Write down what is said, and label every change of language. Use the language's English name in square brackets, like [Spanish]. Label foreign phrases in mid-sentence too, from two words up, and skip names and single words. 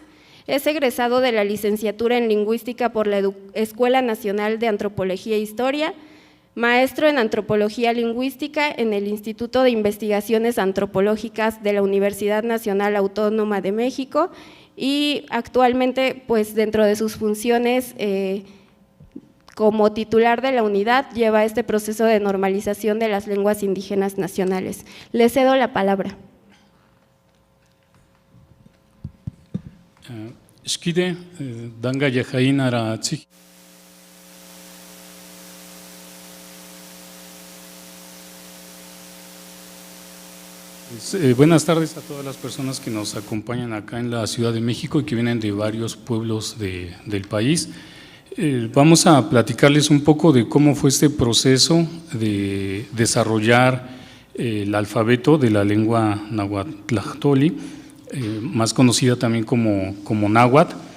[Spanish] Es egresado de la licenciatura en Lingüística por la Escuela Nacional de Antropología e Historia, maestro en Antropología Lingüística en el Instituto de Investigaciones Antropológicas de la Universidad Nacional Autónoma de México y actualmente, pues dentro de sus funciones como titular de la unidad, lleva este proceso de normalización de las lenguas indígenas nacionales. Le cedo la palabra. Shkide danga yajain arachi. Buenas tardes a todas las personas que nos acompañan acá en la Ciudad de México y que vienen de varios pueblos del país. Vamos a platicarles un poco de cómo fue este proceso de desarrollar el alfabeto de la lengua náhuatl tlachtoli, más conocida también como náhuatl,